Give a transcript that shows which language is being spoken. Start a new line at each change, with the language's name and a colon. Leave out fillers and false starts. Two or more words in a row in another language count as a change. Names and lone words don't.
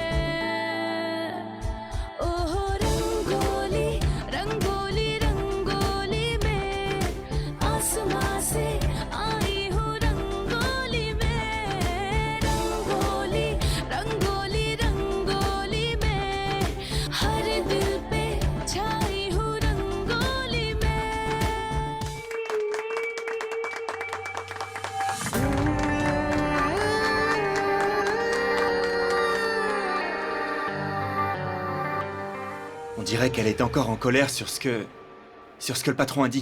Hindi: ओहो रंगोली रंगोली रंगोली में आसमां से आई हूँ रंगोली में रंगोली रंगोली रंगोली में हर दिल पे छाई हूँ रंगोली में
French: On dirait qu'elle est encore en colère sur ce que le patron a dit.